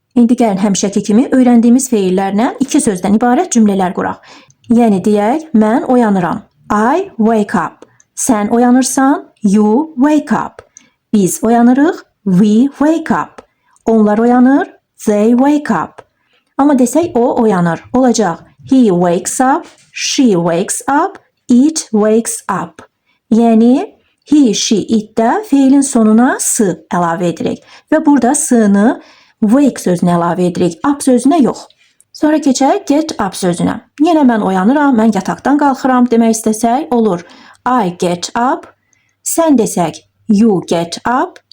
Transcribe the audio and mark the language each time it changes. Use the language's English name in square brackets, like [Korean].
[Azerbaijani] İndi gəlin həmişəki kimi öyrəndiyimiz feillərlə iki sözdən ibarət cümlələr quraq. Yəni, deyək, mən oyanıram. [English] I wake up. [Azerbaijani] Sən oyanırsan, [English] you wake up. [Azerbaijani] Biz oyanırıq, [English] we wake up. [Azerbaijani] Onlar oyanır, [English] they wake up. [Azerbaijani] Amma desək o oyanır, olacaq. [English] He wakes up, she wakes up, it wakes up. [Azerbaijani] Yəni He, she, itdə feilin sonuna s əlavə edirik və burada s-nı wake sözünə əlavə edirik, up sözünə yox. Sonra keçək get up sözünə. Yenə mən oyanıram, mən yataqdan qalxıram demək istəsək olur. [English] I get up. [Azerbaijani] Sən desək [English] you get up.